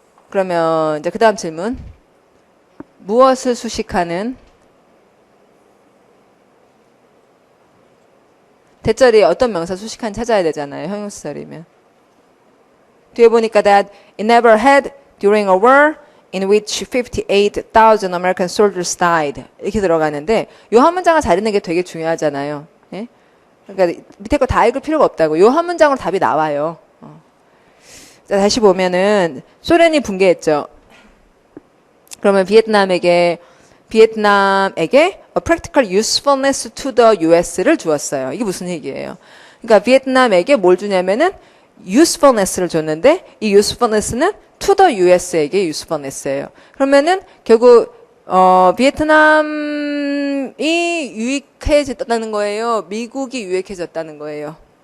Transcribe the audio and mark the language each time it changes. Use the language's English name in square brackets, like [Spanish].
[Korean] 그러면 이제 그 다음 질문. 무엇을 수식하는? 대절이 어떤 명사 수식한 찾아야 되잖아요. 형용사절이면. 뒤에 보니까 [English] that it never had during a war in which 58,000 American soldiers died. [Korean] 이렇게 들어가는데 요 한 문장을 잘 읽는 게 되게 중요하잖아요. 예? 그러니까 밑에 거 다 읽을 필요가 없다고. 요 한 문장으로 답이 나와요. 자, 다시 보면은 소련이 붕괴했죠. 그러면 비에트남에게 [English] a practical usefulness to the US를 주었어요. [Korean] 이게 무슨 얘기예요? 그러니까 비에트남에게 뭘 주냐면은 usefulness를 줬는데 이 usefulness는 to the US에게 usefulness예요. 그러면은 결국 비에트남이 유익해졌다는 거예요. 미국이 유익해졌다는 거예요.